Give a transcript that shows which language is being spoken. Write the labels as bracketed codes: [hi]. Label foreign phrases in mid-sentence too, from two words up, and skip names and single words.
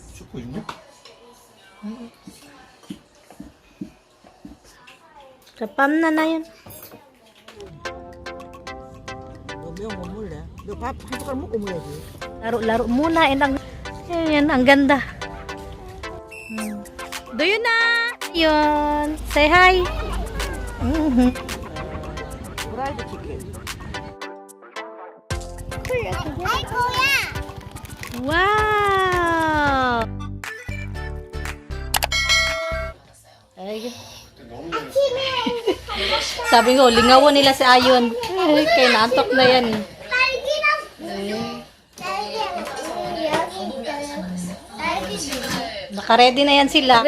[ko] 찍고 있냐? [tl] Kapam na yun. [ko] 매운 거 먹을래? 너 밥 한 숟갈 먹고 먹어야지. [tl] Laro-laro muna. Yan, ang ganda. Doon na! Yun. [en] Say hi. [ko] 프라이드 치킨. Wow! Ay. [tl] Sabi ko, lingawan nila si Ayon. Kaya naantok na yan. Naka-ready na yan sila.